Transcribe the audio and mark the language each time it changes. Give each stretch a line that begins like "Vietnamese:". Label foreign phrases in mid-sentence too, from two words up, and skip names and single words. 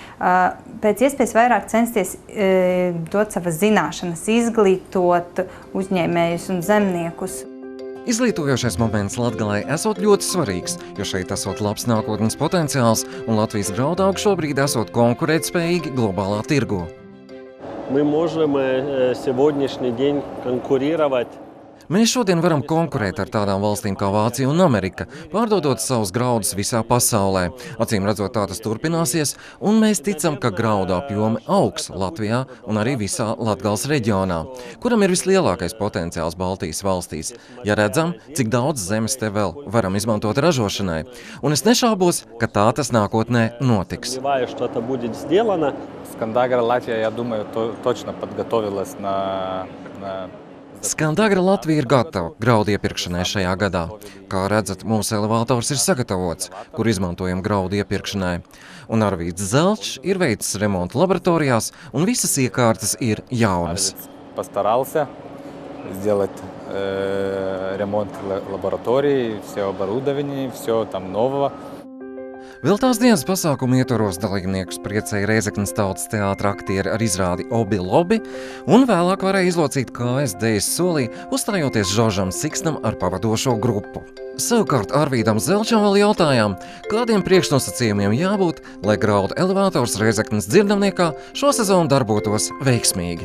Latvian: Pēc iespējas vairāk censties dot savas zināšanas, izglītot uzņēmējus un zemniekus. Izglītojošais moments Latgalei esot ļoti svarīgs, jo šeit esot labs nākotnes potenciāls un Latvijas graudaugi šobrīd esot konkurētspējīgi globālā tirgu.
Russian: Мы можем сегодняшний день конкурировать.
Latvian: Mēs šodien varam konkurēt ar tādām valstīm kā Vācija un Amerika, pārdodot savus graudus visā pasaulē. Acīm redzot, tā tas turpināsies, un mēs ticam, ka graudu apjomi augs Latvijā un arī visā Latgales reģionā, kuram ir vislielākais potenciāls Baltijas valstīs. Ja redzam, cik daudz zemes te vēl varam izmantot ražošanai, un es nešaubos, ka tā tas nākotnē notiks.
Russian: Скандагра Латвия, я думаю, точно подготовилась на...
Latvian: Skandagra Latvija ir gatava graudu iepirkšanai šajā gadā. Kā redzat, mūsu elevators ir sagatavots, kur izmantojam graudu iepirkšanai. Un Arvīds Zelčs ir veicis remontu laboratorijās, un visas iekārtas ir jaunas.
Russian: Постарался сделать ремонт лаборатории, все оборудование, все там нового.
Latvian: Vēl tās dienas pasākumu ietvaros dalībniekus priecēja Rēzeknes tautas teātra aktieri ar izrādi Obi Lobi, un vēlāk varēja izlocīt kājas dejas solī, uzstājoties Žoržam Siksnam ar pavadošo grupu. Savukārt Arvīdam Zelčam vēl jautājām, kādiem priekšnosacījumiem jābūt, lai graudu elevators Rēzeknes dzirdamniekā šo sezonu darbotos veiksmīgi.